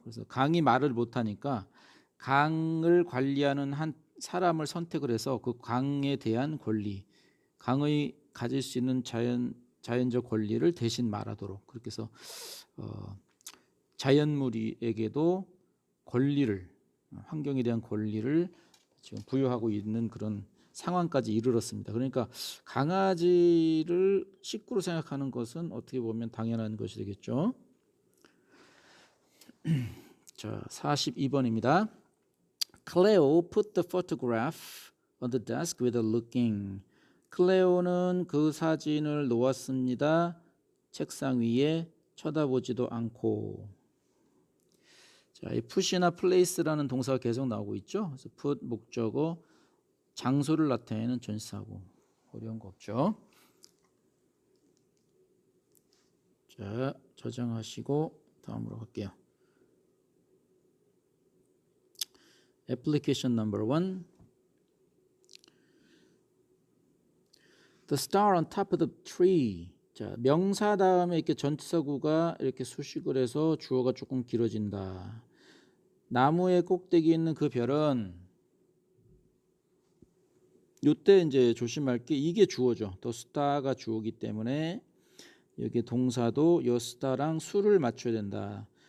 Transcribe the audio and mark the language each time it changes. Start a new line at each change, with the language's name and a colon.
Korean: 그래서 강이 말을 못하니까 강을 관리하는 한 사람을 선택을 해서 그 강에 대한 권리, 강의 가질 수 있는 자연적 권리를 대신 말하도록, 그렇게 해서 자연물에게도 권리를, 환경에 대한 권리를 지금 부여하고 있는 그런 상황까지 이르렀습니다. 그러니까 강아지를 식구로 생각하는 것은 어떻게 보면 당연한 것이 되겠죠. 자, 42번입니다.
English: Cleo put the photograph on the desk without looking.
Korean: 클레오는 그 사진을 놓았습니다. 책상 위에 쳐다보지도 않고. 자, 이 put이나 place라는 동사가 계속 나오고 있죠. 그래서 put 목적어, 장소를 나타내는 전치사고, 어려운 거 없죠. 자, 저장하시고 다음으로 갈게요.
English: Application number 1. The star on top of the tree.
Korean: 자, 명사 다음에 이렇게 전치사구가 이렇게 수식을 해서 주어가 조금 길어진다. 나무의 꼭대기에 있는 그 별은, 이때 이제 조심할 게 이게 주어죠. The star가 주어기 때문에 여기 동사도 요 star랑 수를 맞춰야 된다.